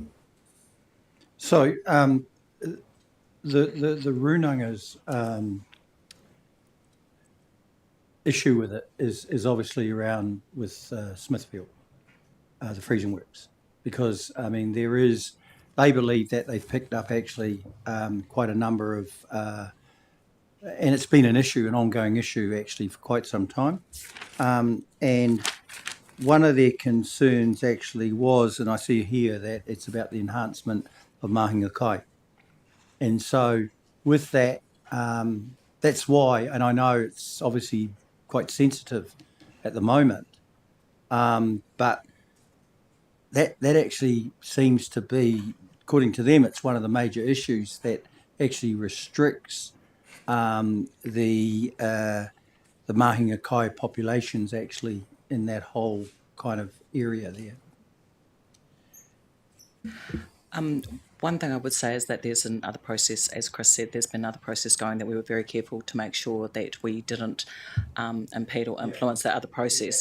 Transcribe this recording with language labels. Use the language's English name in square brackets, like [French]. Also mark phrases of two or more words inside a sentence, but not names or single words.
[English] So the Runanga's issue with it is obviously around with Smithfield, the freezing works, because I mean they believe that they've picked up actually quite a number of, and it's been an ongoing issue actually for quite some time, and one of their concerns actually was, and I see here that it's about the enhancement of [Māori] mahinga kai, [English] and so with that, that's why, and I know it's obviously quite sensitive at the moment, but that actually seems to be, according to them, it's one of the major issues that actually restricts the [Māori] mahinga kai [English] populations actually in that whole kind of area there. One thing I would say is that there's another process, as Chris said, there's been another process going that we were very careful to make sure that we didn't impede or influence that other process.